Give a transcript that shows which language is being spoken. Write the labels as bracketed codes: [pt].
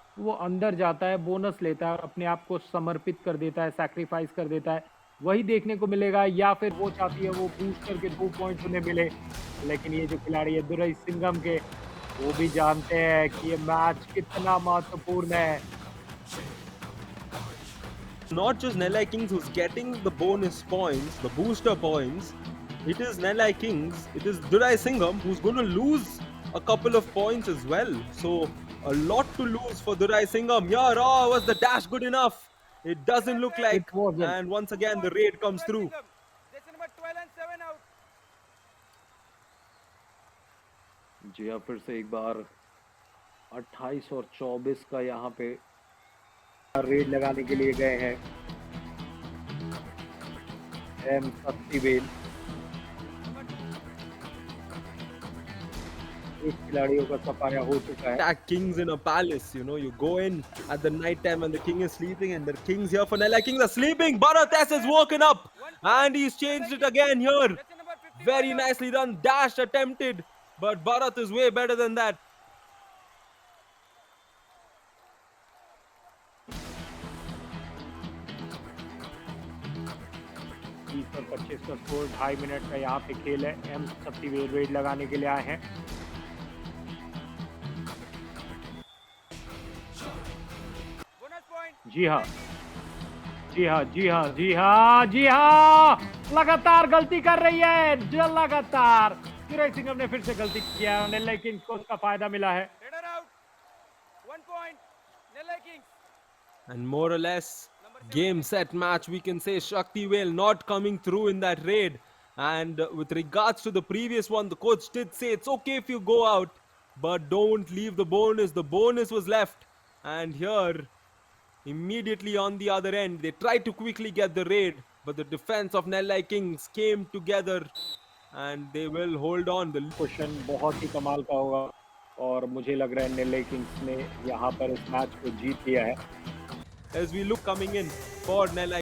[hi] वो अंदर जाता है, बोनस लेता है और अपने आप को समर्पित कर देता है, सैक्रिफाइस कर देता है। वही देखने को मिलेगा या फिर वो चाहती है वो बूस्ट करके 2 पॉइंट्स उन्हें मिले। लेकिन ये जो खिलाड़ी है दुरई सिंघम के, वो भी जानते हैं कि ये मैच कितना महत्वपूर्ण है। [en] Not just Nelai Kings who's getting the bonus points, the booster points. It is Nelai Kings, it is Durai Singham who's going to lose a couple of points as well. So a lot to lose for Durai Singham. Yeah, oh, was the dash good enough? It doesn't look It like. wasn't. And once again, the raid comes through. Jersey number 12 and 7 out. [hi] जी हाँ, फिर से एक बार 28 और 24 का यहाँ पे red लगाने के लिए गए हैं एम शक्तिवेल। एक खिलाड़ियों का सफाया हो चुका है। [en] Attack kings in a palace, you know, you go in at the night time when the king is sleeping and the kings here for Nelai Kings are sleeping. Bharat has woken up and he's changed it again here. Jersey number 15 Very nicely done. Dash attempted, but Bharat is way better than that. [hi] और 25 का score, 2.5 minute का यहाँ पे खेल है। M Sakthivel red लगाने के लिए आए हैं। [en] bonus point. [hi] जी हाँ, जी हाँ, जी हाँ, जी हाँ, जी हाँ, लगातार गलती कर रही है, लगातार दुरई सिंघम ने फिर से गलती किया है, नेल्लाई किंग्स को उसका फायदा मिला है। [en] Raider out. 1 point. Nellai Kings. And more or less, game set match, we can say Shaktivel not coming through in that raid. And with regards to the previous one, the coach did say it's okay if you go out, but don't leave the bonus. The bonus was left. And here, immediately on the other end, they tried to quickly get the raid, but the defense of Nellai Kings came together and they will hold on. The [hi] question बहुत ही कमाल का होगा और मुझे लग रहा है नेल्लाई Kings ने यहाँ पर इस मैच को जीत लिया है। [en] as we look coming in for Nellai